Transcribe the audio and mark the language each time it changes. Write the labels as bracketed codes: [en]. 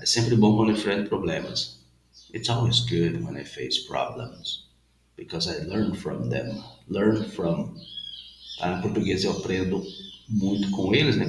[pt] É sempre bom quando eu enfrento problemas. [en] It's always good when I face problems. Because I learn from them. Learn from. [pt] Tá? Em português eu aprendo muito com eles, né?